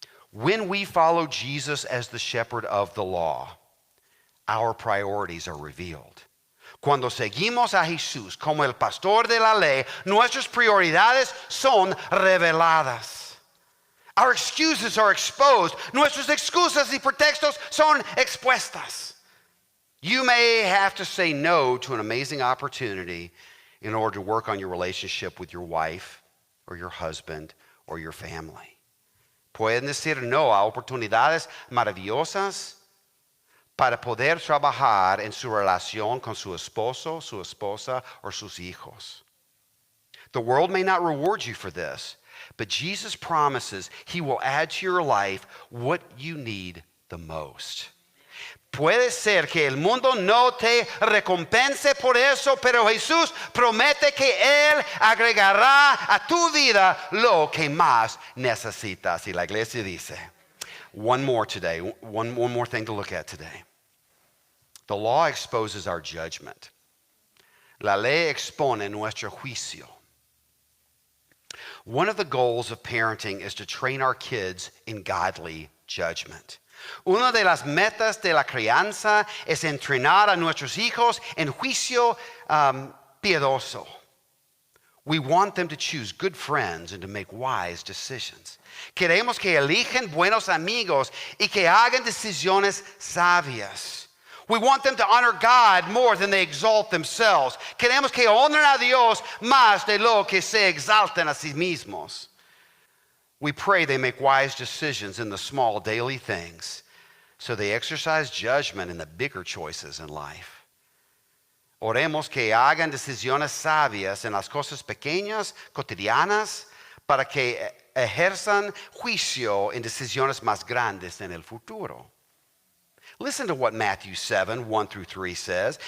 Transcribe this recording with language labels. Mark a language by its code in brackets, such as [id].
[en] When we follow Jesus as the shepherd of the law, our priorities are revealed. [es] Cuando seguimos a Jesús como el pastor de la ley, nuestras prioridades son reveladas. [en] Our excuses are exposed. [es] Nuestras excusas y pretextos son expuestas. [en] You may have to say no to an amazing opportunity in order to work on your relationship with your wife or your husband or your family. [es] Pueden decir no a oportunidades maravillosas para poder trabajar en su relación con su esposo, su esposa, or sus hijos. [en] The world may not reward you for this, but Jesus promises He will add to your life what you need the most. [es] Puede ser que el mundo no te recompense por eso, pero Jesús promete que Él agregará a tu vida lo que más necesitas. Y la iglesia dice, [en] one more today, one more thing to look at today. The law exposes our judgment. [es] La ley expone nuestro juicio. [en] One of the goals of parenting is to train our kids in godly judgment. [es] Una de las metas de la crianza es entrenar a nuestros hijos en juicio piadoso. [en] We want them to choose good friends and to make wise decisions. [es] Queremos que elijan buenos amigos y que hagan decisiones sabias. [en] We want them to honor God more than they exalt themselves. [es] Queremos que honren a Dios más de lo que se exalten a sí mismos. [en] We pray they make wise decisions in the small daily things so they exercise judgment in the bigger choices in life. [es] Oremos que hagan decisiones sabias en las cosas pequeñas, cotidianas, para que ejerzan juicio en decisiones más grandes en el futuro. [en] Listen to what Matthew 7, 1 through 3 says.